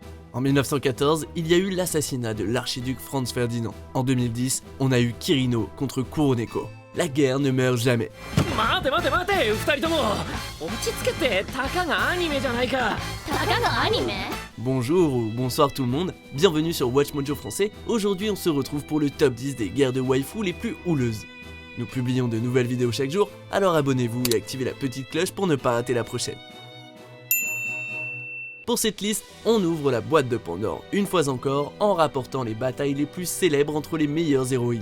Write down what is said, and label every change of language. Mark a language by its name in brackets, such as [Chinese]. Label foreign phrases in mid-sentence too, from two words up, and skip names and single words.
[French] En 1914, il y a eu l'assassinat de l'archiduc Franz Ferdinand. En 2010, on a eu Kirino contre Kuroneko. La guerre ne meurt jamais. [Japanese] 待て二人とも落ち着けてたかがアニメじゃないか。たかがアニメ？ [French] Bonjour ou bonsoir tout le monde, bienvenue sur Watch Mojo français. Aujourd'hui on se retrouve pour le top 10 des guerres de waifu les plus houleuses. Nous publions de nouvelles vidéos chaque jour, alors abonnez-vous et activez la petite cloche pour ne pas rater la prochaine. Pour cette liste, on ouvre la boîte de Pandore, une fois encore, en rapportant les batailles les plus célèbres entre les meilleures héroïnes.